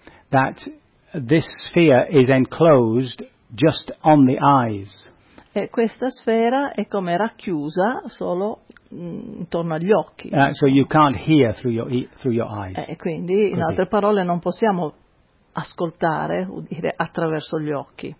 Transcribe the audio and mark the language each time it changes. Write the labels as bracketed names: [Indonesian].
[English] That this sphere is enclosed just on the eyes. [Italian] E questa sfera è come racchiusa solo intorno agli occhi. [English] So you can't hear through your eyes. [Italian] E quindi, in altre parole, non possiamo ascoltare, udire attraverso gli occhi.